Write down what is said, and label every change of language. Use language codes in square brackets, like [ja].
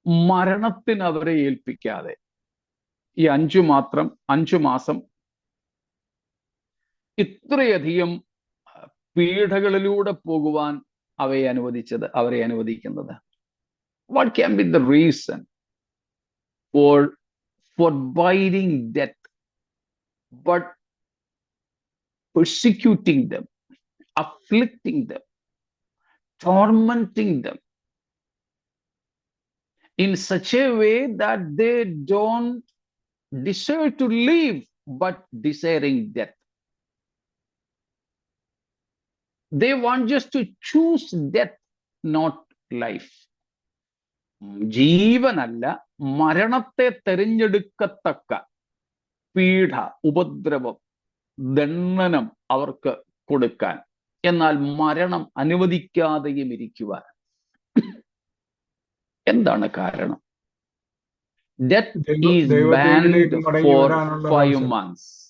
[ml] മരണത്തിന് അവരെ ഏൽപ്പിക്കാതെ ഈ 5 മാസം ഇത്രയധികം പീഡകളിലൂടെ പോകുവാൻ അവരെ അനുവദിക്കുന്നത്. [en] What can be the reason for forbidding death but persecuting them, afflicting them, tormenting them in such a way that they don't desire to live but desiring death? They want just to choose death, not life. [ml] ജീവനല്ല, മരണത്തെ തെരഞ്ഞെടുക്കത്തക്ക പീഡ, ഉപദ്രവം, ദണ്ഡനം അവർക്ക് കൊടുക്കാൻ, എന്നാൽ മരണം അനുവദിക്കാതെയും ഇരിക്കുവാൻ. എന്താണ് കാരണം? [en] Death is banned for 5 months.